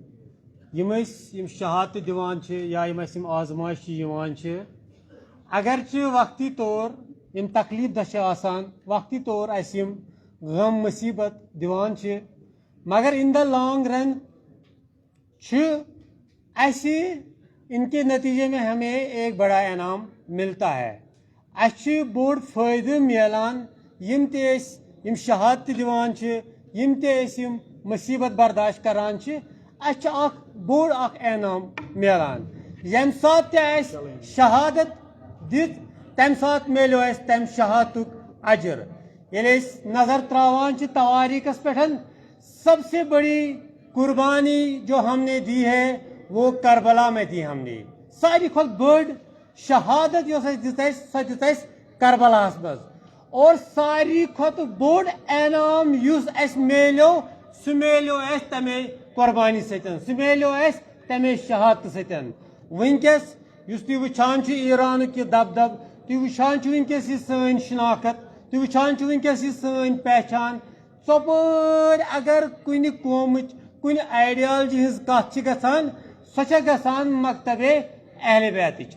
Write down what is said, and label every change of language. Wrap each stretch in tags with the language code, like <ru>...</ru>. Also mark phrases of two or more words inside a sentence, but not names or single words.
<ks>یم شہادت دِوان چھِ یا یم آزمائش یِوان چھِ اگرچہ وقتی طور یم تکلیف دہ چھِ آسان وقتی طور اَسہِ یم غم مصیبت دِوان چھِ مگر</ks> <en>in the long run</en> <ks>چھِ اَسہِ</ks> <ur>ان کے نتیجے میں ہمیں ایک بڑا انعام ملتا ہے.</ur> <ks>اَسہِ چھُ بوٚڑ فٲیدٕ میلان یم تہِ أسۍ یم شہادت دِوان چھِ یم تہِ أسۍ یم مصیبت برداشت کران چھِ اَسہِ چھُ اکھ بوٚڑ اکھ انعام میلان. ییٚمہِ ساتہٕ تہِ اَسہِ شہادت دِژ تمہِ ساتہٕ میلیو اَسہِ تمہِ شہادتُک اجر. ییٚلہِ أسۍ نظر تراوان چھِ تواریٖخس پٮ۪ٹھ</ks> <ur>سب سے بڑی قربانی جو ہم نے دی ہے وہ کربلا میں دی ہم نے.</ur> <ks>ساروی کھۄتہٕ بٔڑ شہادت یۄس اَسہِ دِژ اَسہِ سۄ دِژ اَسہِ کربلاہس منٛز. اور ساروی کھۄتہٕ بوٚڑ انعام یُس اَسہِ میلیو سُہ میلیو اَسہِ تمے قربانی سۭتۍ سُہ میلیو اَسہِ تمے شہادتہٕ سۭتۍ. وٕنکیٚس یُس تُہۍ وٕچھان چھِو ایرانُک یہِ دبدب تُہۍ وٕچھان چھِو وٕنکیٚس یہِ سٲنۍ شناخت تُہۍ وٕچھان چھِو وٕنکیٚس یہِ سٲنۍ پہچان ژۄپٲرۍ اگر کُنہِ قومٕچ کُنہِ آیڈیالجی ہٕنٛز کتھ چھِ گژھان سۄ چھےٚ گژھان مکتبے اہل بیتٕچ.</ks>